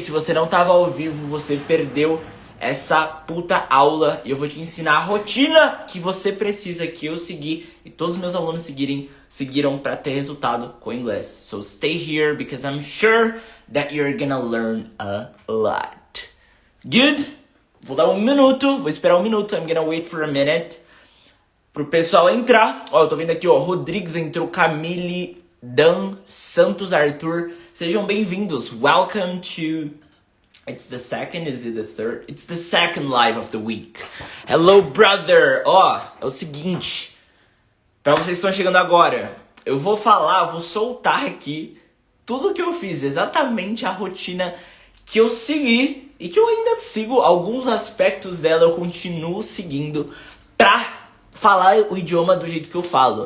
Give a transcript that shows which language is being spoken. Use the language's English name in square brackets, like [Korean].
[Portuguese] Se você não tava ao vivo, você perdeu essa puta aula. E eu vou te ensinar a rotina que você precisa que eu seguir e todos os meus alunos seguiram para ter resultado com o inglês. [English] So stay here because I'm sure that you're gonna learn a lot. Good? [Portuguese] Vou dar um minuto, vou esperar um minuto. [English] I'm gonna wait for a minute [Portuguese] pro pessoal entrar. Ó, eu tô vendo aqui, ó, Rodrigues entrou, Camille, Dan, Santos, Arthur. Sejam bem-vindos. [English] Welcome to... It's the second, is it the third? It's the second live of the week. Hello, brother. [Portuguese] Ó, é o seguinte. Pra vocês que estão chegando agora, eu vou soltar aqui tudo que eu fiz, exatamente a rotina que eu segui e que eu ainda sigo. Alguns aspectos dela eu continuo seguindo pra falar o idioma do jeito que eu falo.